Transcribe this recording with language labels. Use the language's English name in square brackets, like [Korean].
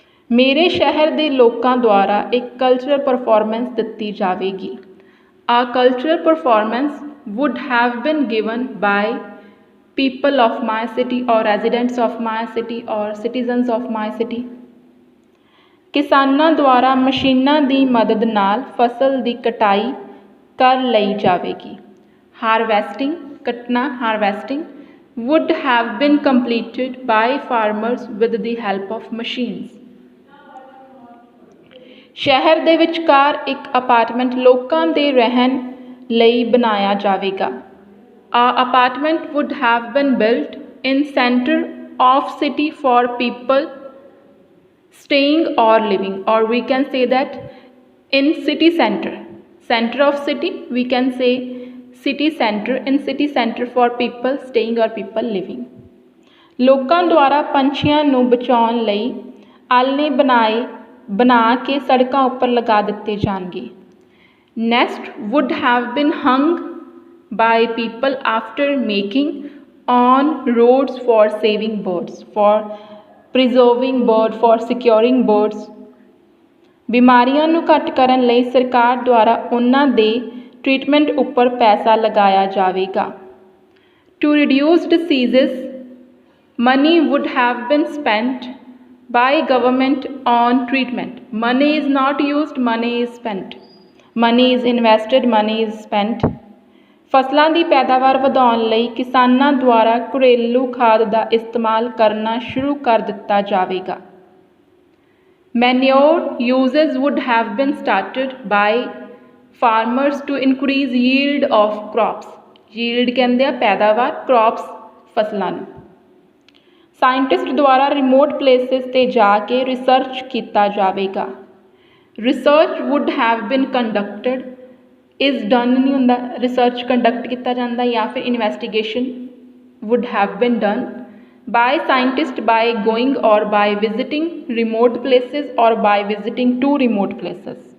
[Punjabi] ਮੇਰੇ ਸ਼ਹਿਰ ਦੇ ਲੋਕਾਂ ਦੁਆਰਾ ਇੱਕ ਕਲਚਰਲ ਪਰਫਾਰਮੈਂਸ ਦਿੱਤੀ ਜਾਵੇਗੀ। [English] A cultural performance would have been given by people of my city or residents of my city or citizens of my city। [Punjabi] ਕਿਸਾਨਾਂ ਦੁਆਰਾ ਮਸ਼ੀਨਾਂ ਦੀ ਮਦਦ ਨਾਲ ਫਸਲ ਦੀ ਕਟਾਈ ਕਰ ਲਈ ਜਾਵੇਗੀ। [English] Harvesting, [Punjabi] ਕੱਟਣਾ, [English] harvesting would have been completed by farmers with the help of machines। [Punjabi] ਸ਼ਹਿਰ ਦੇ ਵਿਚਕਾਰ ਇੱਕ ਅਪਾਰਟਮੈਂਟ ਲੋਕਾਂ ਦੇ ਰਹਿਣ ਲਈ ਬਣਾਇਆ ਜਾਵੇਗਾ। [English] A apartment would have been built in center of city for people staying or living, or we can say that in city center of city, we can say city center, in city center for people staying or people living। [Punjabi] ਲੋਕਾਂ ਦੁਆਰਾ ਪੰਛੀਆਂ ਨੂੰ ਬਚਾਉਣ ਲਈ ਆਲ੍ਹਣੇ ਬਣਾ ਕੇ ਸੜਕਾਂ ਉੱਪਰ ਲਗਾ ਦਿੱਤੇ ਜਾਣਗੇ। [English] Nest would have been hung by people after making on roads for saving birds, for preserving birds, for securing birds। [Punjabi] ਬਿਮਾਰੀਆਂ ਨੂੰ ਘੱਟ ਕਰਨ ਲਈ ਸਰਕਾਰ ਦੁਆਰਾ ਉਹਨਾਂ ਦੇ ਟ੍ਰੀਟਮੈਂਟ ਉੱਪਰ ਪੈਸਾ ਲਗਾਇਆ ਜਾਵੇਗਾ। [English] To reduce diseases, money would have been spent by government on treatment। Money is not used, money is spent। Money is invested, money is spent। [Punjabi] ਫਸਲਾਂ ਦੀ ਪੈਦਾਵਾਰ ਵਧਾਉਣ ਲਈ ਕਿਸਾਨਾਂ ਦੁਆਰਾ ਘਰੇਲੂ ਖਾਦ ਦਾ ਇਸਤੇਮਾਲ ਕਰਨਾ ਸ਼ੁਰੂ ਕਰ ਦਿੱਤਾ ਜਾਵੇਗਾ। [English] Manure uses would have been started by farmers to increase yield of crops। [Punjabi] Yield ਕਹਿੰਦੇ ਆ ਪੈਦਾਵਾਰ, crops ਫਸਲਾਂ ਨੂੰ। ਸਾਇੰਟਿਸਟ ਦੁਆਰਾ ਰਿਮੋਟ ਪਲੇਸਿਸ 'ਤੇ ਜਾ ਕੇ ਰਿਸਰਚ ਕੀਤਾ ਜਾਵੇਗਾ। [English] research would have been conducted, is done [Punjabi] ਨਹੀਂ ਹੁੰਦਾ, [English] research conduct [Punjabi] ਕੀਤਾ ਜਾਂਦਾ ਜਾਂ ਫਿਰ [English] Investigation would have been done by scientist by going or by visiting remote places or by visiting to remote places.